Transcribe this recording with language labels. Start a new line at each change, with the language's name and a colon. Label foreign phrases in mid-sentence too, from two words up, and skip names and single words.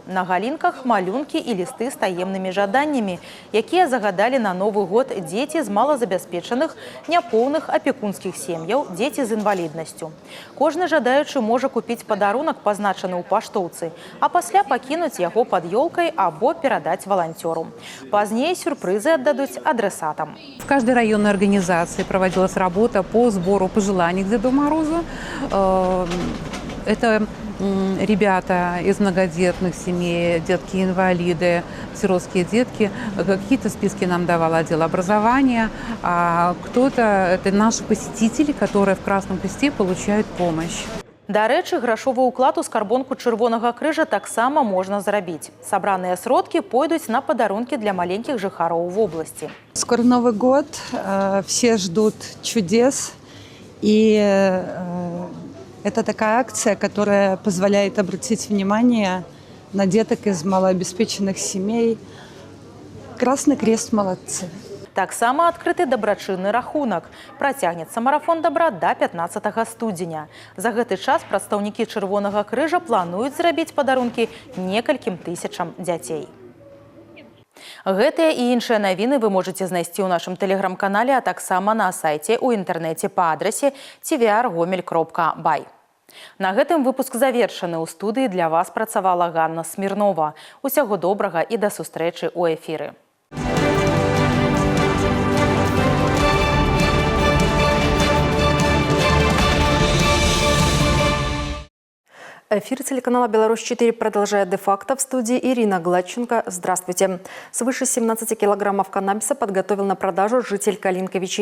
Belarusian: На галінках малюнкі і лісты з таемнымі жаданнямі, якія загадалі на Новы год дзеці з малазабяспечаных, няпоўных апекунскіх сем'яў, дзеці з інваліднасцю. Кожны жадаючы можа купіць падарунак, пазначаны ў паштоўцы, а пасля пакінуць яго пад ёлкай або перадаць валанцёру. Пазней сюрпрызы аддадуць адресатам.
Russian: В каждой районной организации проводилась работа по сбору пожеланий к Деду Морозу. Это ребята из многодетных семей, детки-инвалиды, сиротские детки. Какие-то списки нам давал отдел образования, а кто-то – это наши посетители, которые в Красном Кресте получают помощь.
Belarusian: Дарэчы, грашовы ўклад у скарбонку Чырвонага крыжа таксама можна зрабіць. Сабраныя сродкі пойдуць на падарункі для маленькіх жыхароў вобласці.
Russian: Скоро Новый год, все ждут чудес, и это такая акция, которая позволяет обратить внимание на деток из малообеспеченных семей. Красный Крест молодцы.
Belarusian: Таксама адкрыты дабрачынны рахунак. Працягнецца марафон дабра да 15 студзеня. За гэты час прадстаўнікі Чырвонага крыжа плануюць зрабіць падарункі некалькім тысячам дзяцей. Гэтыя і іншыя навіны вы можаце знайсці ў нашым тэлеграм-канале, а таксама на сайце ў інтэрнэце па адрасе tvr.gomel.by. На гэтым выпуск завершаны. У студыі для вас працавала Ганна Смірнова. Усяго добрага і да сустрэчы ў эфіры.
Russian: Эфир телеканала «Беларусь-4» продолжает де-факто. В студии Ирина Гладченко. Здравствуйте. Свыше 17 килограммов каннабиса подготовил на продажу житель Калинковичи.